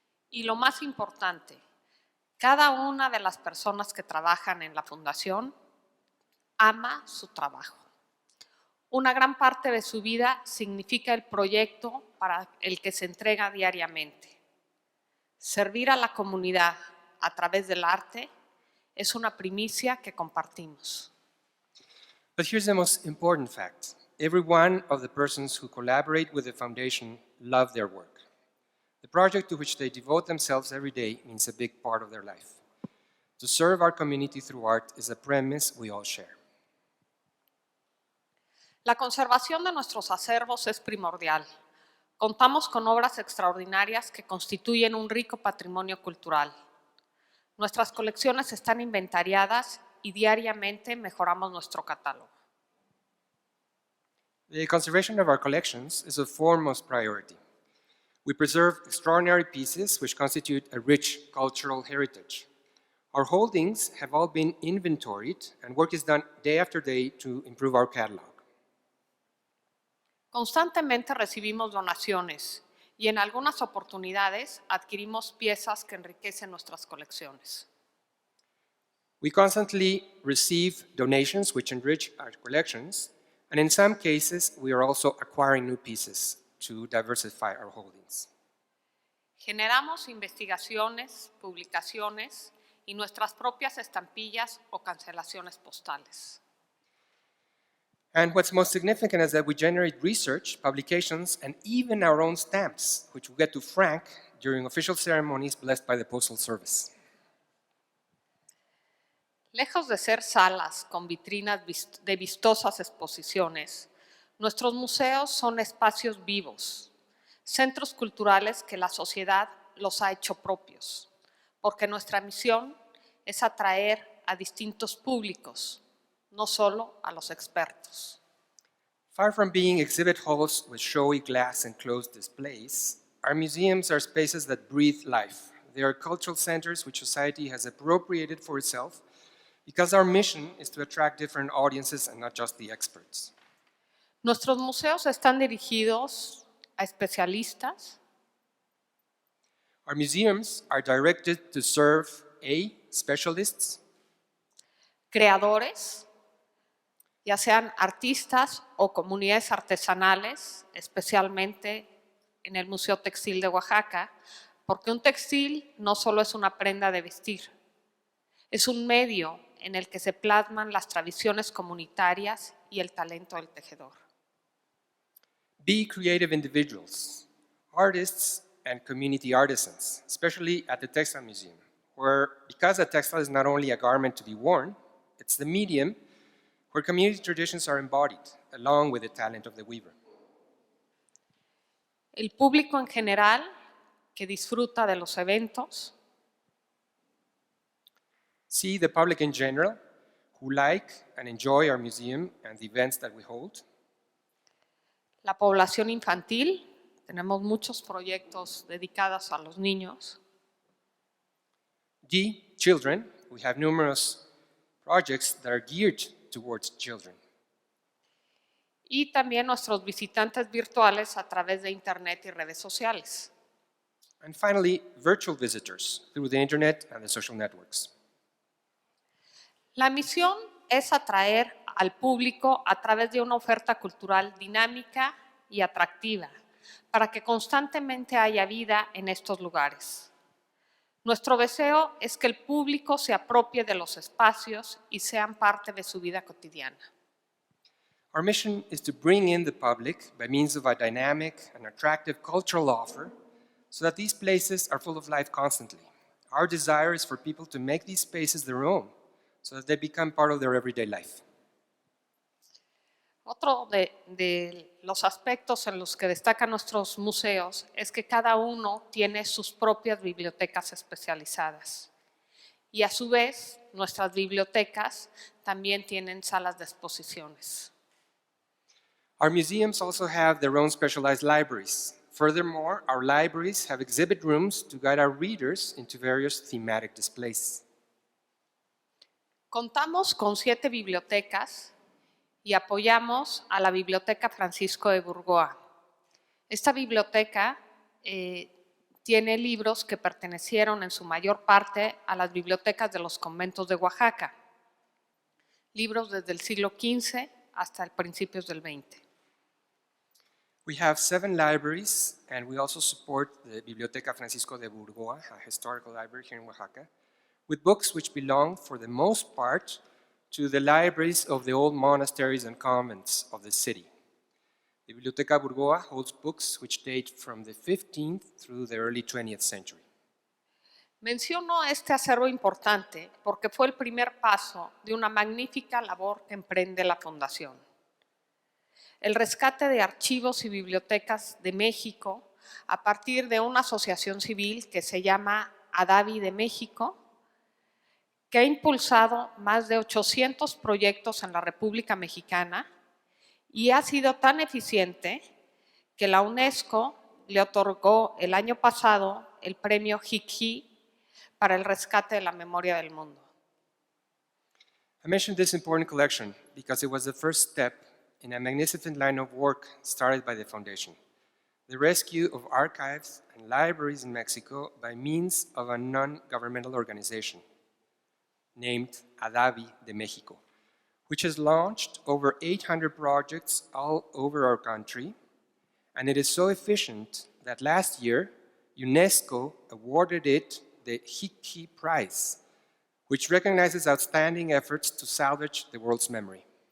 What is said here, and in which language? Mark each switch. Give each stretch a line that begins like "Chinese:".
Spanish: Y lo más importante, cada una de las personas que trabajan en la fundación ama su trabajo. Una gran parte de su vida significa el proyecto para el que se entrega diariamente. Servir a la comunidad a través del arte es una primicia que compartimos.
English: But here's the most important fact. Every one of the persons who collaborate with the foundation love their work. The project to which they devote themselves every day means a big part of their life. To serve our community through art is a premise we all share.
Spanish: La conservación de nuestros acervos es primordial. Contamos con obras extraordinarias que constituyen un rico patrimonio cultural. Nuestras colecciones están inventariadas y diariamente mejoramos nuestro catálogo.
English: The conservation of our collections is of foremost priority. We preserve extraordinary pieces which constitute a rich cultural heritage. Our holdings have all been inventoried, and work is done day after day to improve our catalog.
Spanish: Constantemente recibimos donaciones y en algunas oportunidades adquirimos piezas que enriquecen nuestras colecciones.
English: We constantly receive donations which enrich our collections, and in some cases, we are also acquiring new pieces to diversify our holdings.
Spanish: Generamos investigaciones, publicaciones y nuestras propias estampillas o cancelaciones postales.
English: And what's most significant is that we generate research, publications, and even our own stamps, which we get to frank during official ceremonies blessed by the Postal Service.
Spanish: Lejos de ser salas con vitrinas de vistosas exposiciones, nuestros museos son espacios vivos, centros culturales que la sociedad los ha hecho propios, porque nuestra misión es atraer a distintos públicos, no solo a los expertos.
English: Far from being exhibit halls with showy glass and closed displays, our museums are spaces that breathe life. They are cultural centers which society has appropriated for itself because our mission is to attract different audiences and not just the experts.
Spanish: Nuestros museos están dirigidos a especialistas,
English: Our museums are directed to serve A, specialists,
Spanish: creadores, ya sean artistas o comunidades artesanales, especialmente en el Museo Textil de Oaxaca, porque un textil no solo es una prenda de vestir, es un medio en el que se plasman las tradiciones comunitarias y el talento del tejedor.
English: B, creative individuals, artists and community artisans, especially at the Textile Museum, where because a textile is not only a garment to be worn, it's the medium where community traditions are embodied, along with the talent of the weaver.
Spanish: El público en general que disfruta de los eventos,
English: C, the public in general, who like and enjoy our museum and the events that we hold.
Spanish: la población infantil, tenemos muchos proyectos dedicados a los niños,
English: D, children, we have numerous projects that are geared towards children.
Spanish: y también nuestros visitantes virtuales a través de Internet y redes sociales.
English: And finally, virtual visitors through the internet and the social networks.
Spanish: La misión es atraer al público a través de una oferta cultural dinámica y atractiva, para que constantemente haya vida en estos lugares. Nuestro deseo es que el público se apropie de los espacios y sean parte de su vida cotidiana.
English: Our mission is to bring in the public by means of a dynamic and attractive cultural offer so that these places are full of life constantly. Our desire is for people to make these spaces their own so that they become part of their everyday life.
Spanish: Otro de los aspectos en los que destacan nuestros museos es que cada uno tiene sus propias bibliotecas especializadas. Y a su vez, nuestras bibliotecas también tienen salas de exposiciones.
English: Our museums also have their own specialized libraries. Furthermore, our libraries have exhibit rooms to guide our readers into various thematic displays.
Spanish: Contamos con 7 bibliotecas y apoyamos a la Biblioteca Francisco de Burgoa. Esta biblioteca tiene libros que pertenecieron en su mayor parte a las bibliotecas de los conventos de Oaxaca, libros desde el siglo XV hasta principios del XX.
English: We have 7 libraries, and we also support the Biblioteca Francisco de Burgoa, a historical library here in Oaxaca, with books which belong, for the most part, to the libraries of the old monasteries and convents of the city. The Biblioteca Burgoa holds books which date from the 15th through the early 20th century.
Spanish: Menciono este acervo importante porque fue el primer paso de una magnífica labor que emprende la Fundación. El rescate de archivos y bibliotecas de México a partir de una asociación civil que se llama ADAVI de México, que ha impulsado más de 800 proyectos en la República Mexicana y ha sido tan eficiente que la UNESCO le otorgó el año pasado el premio HICHI para el rescate de la memoria del mundo.
English: I mentioned this important collection because it was the first step in a magnificent line of work started by the Foundation, the rescue of archives and libraries in Mexico by means of a non-governmental organization named ADAVI de México, which has launched over 800 projects all over our country, and it is so efficient that last year, UNESCO awarded it the HICHI Prize, which recognizes outstanding efforts to salvage the world's memory.